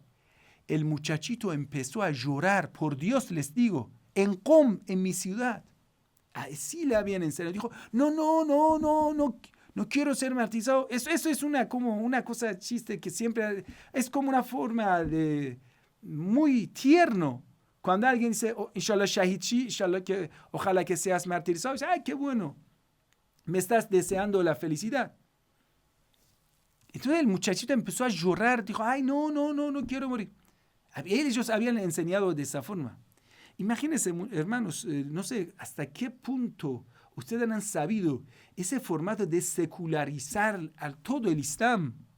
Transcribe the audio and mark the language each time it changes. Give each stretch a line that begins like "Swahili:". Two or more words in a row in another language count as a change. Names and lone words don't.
Spanish: El muchachito empezó a llorar, por Dios les digo, en Qom, en mi ciudad. Así le habían enseñado. Dijo, no quiero ser martirizado. Eso es como una cosa chiste que siempre es como una forma de muy tierno. Cuando alguien dice, oh,
Persian: ان‌شاءالله شهید شی,
Spanish: inshallah ojalá que seas martirizado, dice, ay, qué bueno, me estás deseando la felicidad. Entonces el muchachito empezó a llorar, dijo, ay, no quiero morir. Ellos habían enseñado de esa forma. Imagínense, hermanos, no sé hasta qué punto ustedes han sabido ese formato de secularizar a todo el Islam.